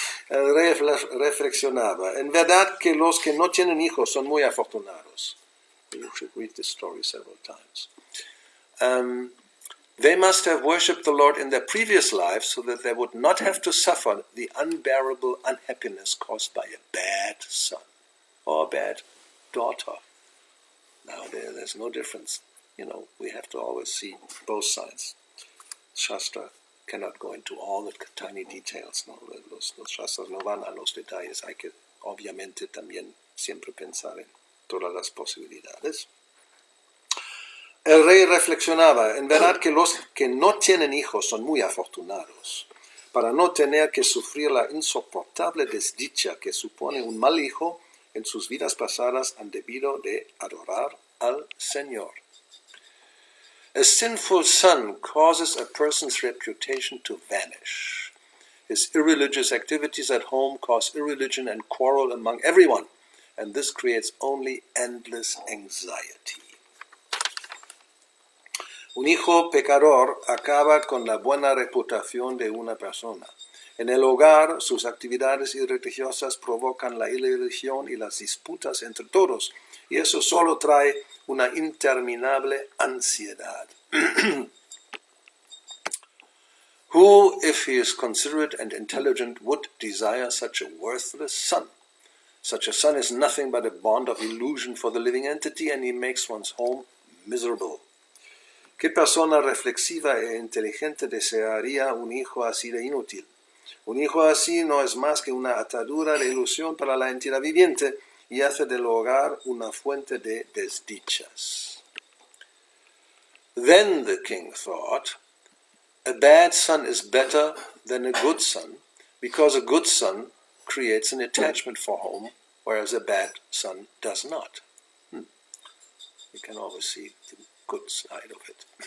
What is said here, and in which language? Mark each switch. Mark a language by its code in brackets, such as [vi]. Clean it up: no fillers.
[es] El rey reflexionaba, en verdad que los que no tienen hijos son muy afortunados. [en] You should read this story several times. They must have worshipped the Lord in their previous lives so that they would not have to suffer the unbearable unhappiness caused by a bad son or a bad daughter. Now there's no difference. We have to always see both sides. Shastra cannot go into all the tiny details. [es] ¿No? Los Shastras no van a los detalles. Hay que, obviamente, también siempre pensar en todas las posibilidades. El rey reflexionaba, en verdad que los que no tienen hijos son muy afortunados, para no tener que sufrir la insoportable desdicha que supone un mal hijo en sus vidas pasadas han debido de adorar al Señor. [en] A sinful son causes a person's reputation to vanish. His irreligious activities at home cause irreligion and quarrel among everyone, and this creates only endless anxiety. [es] Un hijo pecador acaba con la buena reputación de una persona. En el hogar, sus actividades irreligiosas provocan la irreligión y las disputas entre todos, y eso solo trae una interminable ansiedad. [en] Who, if he is considerate and intelligent, would desire such a worthless son? Such a son is nothing but a bond of illusion for the living entity, and he makes one's home miserable. [es] ¿Qué persona reflexiva e inteligente desearía un hijo así de inútil? Un hijo así no es más que una atadura de ilusión para la entidad viviente y hace del hogar una fuente de desdichas. [en] Then the king thought, a bad son is better than a good son, because a good son creates an attachment for home, whereas a bad son does not. You can always see the good side of it.